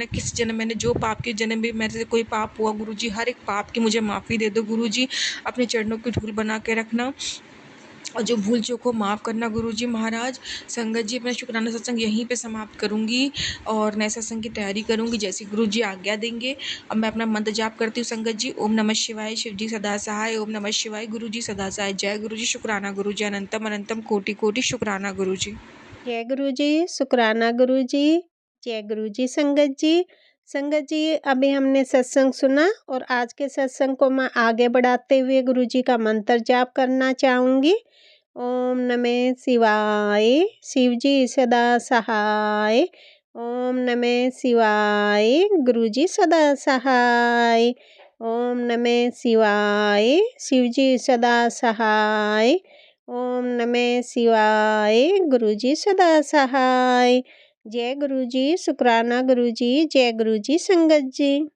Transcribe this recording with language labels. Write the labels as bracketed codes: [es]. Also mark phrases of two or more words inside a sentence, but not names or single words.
[hi] किस जन्म मैंने जो पाप के जन्म में मेरे से कोई पाप हुआ गुरुजी, हर एक पाप की मुझे माफ़ी दे दो गुरुजी। अपने चरणों की धूल बना के रखना, और जो भूल चूक को माफ़ करना गुरुजी महाराज। संगत जी अपना शुक्राना सत्संग यहीं पे समाप्त करूँगी, और नए सत्संग की तैयारी करूँगी जैसी गुरुजी आज्ञा देंगे। अब मैं अपना मंत्र जाप करती हूँ संगत जी। [sa] ओम नमः शिवाय, [hi] शिव जी सदा सहाय। [sa] ओम नमः शिवाय, [hi] गुरु जी सदा सहाय। जय गुरु जी, शुक्राना गुरु जी, अनंतम अनंतम कोटि कोटि शुक्राना गुरु जी। जय गुरु जी, शुक्राना गुरु जी, जय गुरु जी संगत जी। संगत जी अभी हमने सत्संग सुना, और आज के सत्संग को मैं आगे बढ़ाते हुए गुरु जी का मंत्र जाप करना चाहूँगी। [sa] ओम नमः शिवाय, [hi] शिव जी सदा सहाय। [sa] ओम नमः शिवाय, [hi] गुरु जी सदा सहाय। [sa] ओम नमः शिवाय, [hi] शिव जी सदा सहाय। [sa] ओम नमः शिवाय, [hi] गुरु जी सदा सहाय। जय गुरु जी, शुक्राना गुरु जी, जय गुरु जी संगत जी।